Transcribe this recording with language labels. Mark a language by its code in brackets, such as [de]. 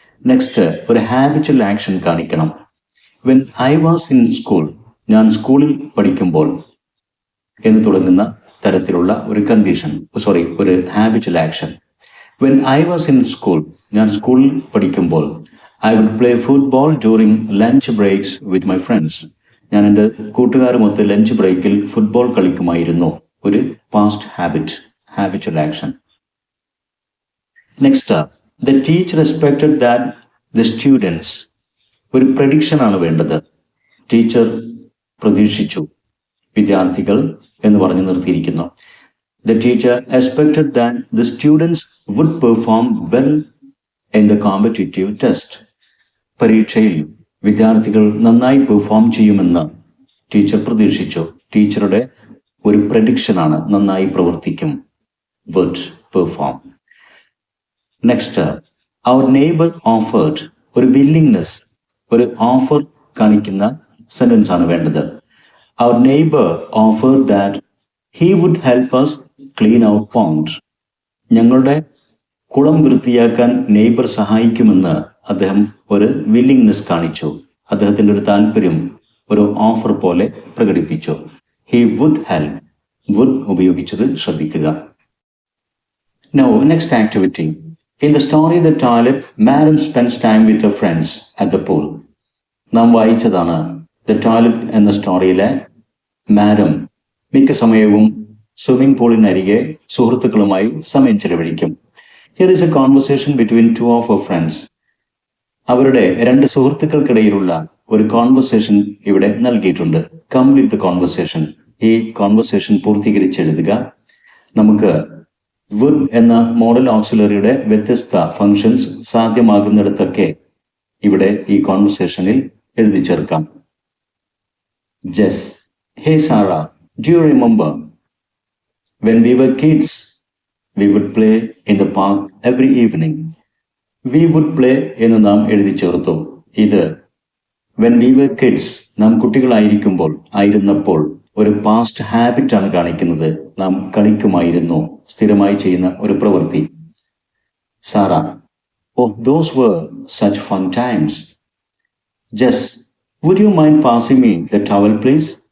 [ml] Next, ഒരു habitual action കാണിക്കണം. [en] when I was in school, [ml] ഞാൻ സ്കൂളിൽ പഠിക്കുമ്പോൾ എന്ന് തുടങ്ങുന്ന തരത്തിലുള്ള ഒരു കണ്ടീഷൻ, ഒരു habitual action. [en] when I was in school, [ml] ഞാൻ സ്കൂളിൽ പഠിക്കുമ്പോൾ [en] I would play football during lunch breaks with my friends. [ml] ഞാൻ എൻ്റെ കൂട്ടുകാരുമൊത്ത് ലഞ്ച് ബ്രേക്കിൽ ഫുട്ബോൾ കളിക്കുമായിരുന്നു. ഒരു past habitual action. [en] next, the teacher expected that the students, [ml] ഒരു പ്രഡിക്ഷൻ ആണ് വേണ്ടത്. ടീച്ചർ പ്രതീക്ഷിച്ചു, വിദ്യാർത്ഥികൾ എന്ന് പറഞ്ഞു നിർത്തിയിരിക്കുന്നു. [en] The teacher expected that the students would perform well in the competitive test. [ml] പരീക്ഷയിൽ വിദ്യാർത്ഥികൾ നന്നായി പെർഫോം ചെയ്യുമെന്ന് ടീച്ചർ പ്രതീക്ഷിച്ചു. ടീച്ചറുടെ ഒരു പ്രഡിക്ഷനാണ് നന്നായി പ്രവർത്തിക്കും. [en] would perform. Next, അവർ neighbour offered. [ml] ഒരു വില്ലിങ്നെസ്, ഒരു ഓഫർ കാണിക്കുന്ന സെന്റൻസ് ആണ് വേണ്ടത്. [en] അവർ neighbour offered that he would help us clean our pond. [ml] ഞങ്ങളുടെ കുളം വൃത്തിയാക്കാൻ നെയ്ബർ സഹായിക്കുമെന്ന് അദ്ദേഹം ഒരു വില്ലിങ്നെസ് കാണിച്ചു. അദ്ദേഹത്തിൻ്റെ ഒരു താല്പര്യം ഒരു ഓഫർ പോലെ പ്രകടിപ്പിച്ചു. [en] He would help. [ml] വുഡ് ഉപയോഗിച്ചത് ശ്രദ്ധിക്കുക. [en] Now, next activity. In the story The Toilet, Madam spends time with her friends at the pool. [ml] നാം വായിച്ചതാണ് The Toilet എന്ന സ്റ്റോറിയിലെ മാഡം മിക്ക സമയവും സ്വിമ്മിംഗ് പൂളിനരികെ സുഹൃത്തുക്കളുമായി സമയം ചെലവഴിക്കും. [en] Here is a conversation between two of her friends. [ml] അവരുടെ രണ്ട് സുഹൃത്തുക്കൾക്കിടയിലുള്ള ഒരു കോൺവെർസേഷൻ ഇവിടെ നൽകിയിട്ടുണ്ട്. [en] Complete the conversation. [ml] ഈ കോൺവെർസേഷൻ പൂർത്തീകരിച്ചെഴുതുക. നമുക്ക് വുഡ് എന്ന മോഡൽ ഓക്സിലറിയുടെ വ്യത്യസ്ത ഫങ്ഷൻസ് സാധ്യമാകുന്നിടത്തൊക്കെ ഇവിടെ ഈ കോൺവെർസേഷനിൽ എഴുതി ചേർക്കാം. [en] Jess, hey Sara, do you remember when we were kids we would play in the park every evening. We would play [ml] എന്ന് നാം എഴുതി ചേർത്തു. ഇത് [en] when we were kids, [ml] നാം കുട്ടികളായിരിക്കുമ്പോൾ, ആയിരുന്നപ്പോൾ ഒരു പാസ്റ്റ് ഹാബിറ്റ് ആണ് കാണിക്കുന്നത്. നാം കളിക്കുമായിരുന്നു. സ്ഥിരമായി ചെയ്യുന്ന ഒരു പ്രവൃത്തി. [en] Sara, oh those were such fun times. Jess, would you mind passing me the towel please?